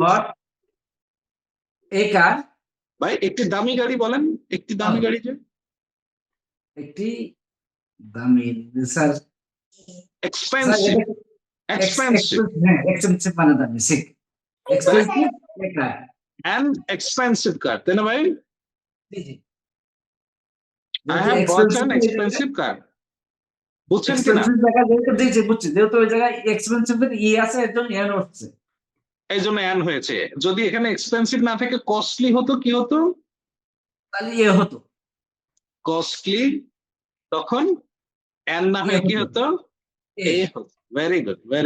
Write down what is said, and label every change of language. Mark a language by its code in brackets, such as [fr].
[en] bought a car, [bn] ভাই। একটি দামি গাড়ি বলেন, একটি দামি গাড়ি যে একটি দামি, স্যার [en] expensive [bn] এক্সপেন্সিভ মানে দামি, ঠিক। [en] Expensive a car। and expensive car, [bn] তাই না ভাই? জি জি। [en] I have bought an expensive car, [bn] বুঝছেন কিনা? এক্সপেন্সিভ জায়গা যেহেতু দিয়েছে, বুঝছি, যেহেতু ওই জায়গায় এক্সপেন্সিভ এর ই আছে, এর জন্য এন হচ্ছে। এই জন্য অ্যান হয়েছে। যদি এখানে এক্সপেন্সিভ না থেকে কস্টলি হতো, কি হতো? তাহলে এ হতো কস্টলি। তখন অ্যান না হয়ে কি হতো? এ হতো। Very good.